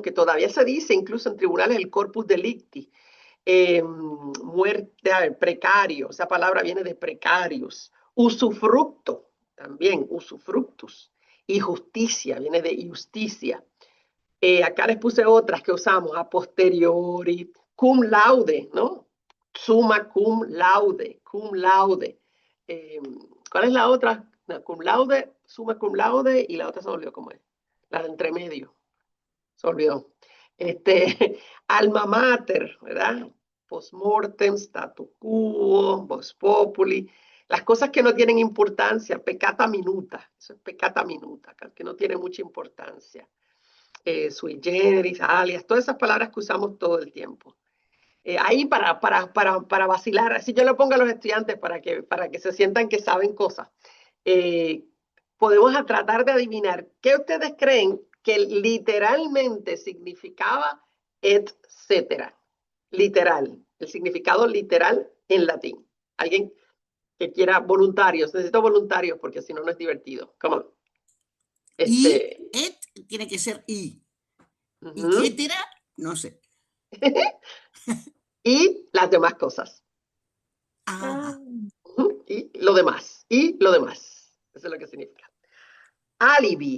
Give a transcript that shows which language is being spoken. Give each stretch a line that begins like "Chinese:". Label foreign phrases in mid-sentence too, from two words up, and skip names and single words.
Spanish: Que todavía se dice incluso en tribunales el
Latin: corpus delicti.
Spanish: Muerte, precario, esa palabra viene de precarios. Usufructo, también, usufructus. Y justicia, viene de justicia. Acá les puse otras que usamos,
Latin: a posteriori, cum laude, ¿no? Summa cum laude, cum laude.
Spanish: Eh, ¿Cuál es la otra? No,
Latin: cum laude, summa cum laude,
Spanish: y la otra se olvidó cómo es. La de entre medio, se olvidó.
Latin: Alma mater, ¿verdad? Postmortem, statu quo, vox populi.
Spanish: Las cosas que no tienen importancia,
Latin: peccata minuta,
Spanish: eso es
Latin: peccata minuta,
Spanish: que no tiene mucha importancia.
Latin: Sui generis, alias,
Spanish: todas esas palabras que usamos todo el tiempo. Ahí para vacilar, así yo lo pongo a los estudiantes para que se sientan que saben cosas. Eh, Podemos tratar de adivinar qué ustedes creen que literalmente significaba etcétera. Literal, el significado literal en latín. ¿Alguien que quiera voluntarios? Necesito voluntarios porque si no, no es divertido.
English: Come on.
Spanish: Y, et, tiene que ser y. Uh-huh. Etcétera, no sé. Y las demás cosas. Ah, Uh-huh. Y lo demás. Y lo demás. Eso es lo que significa. Alibi.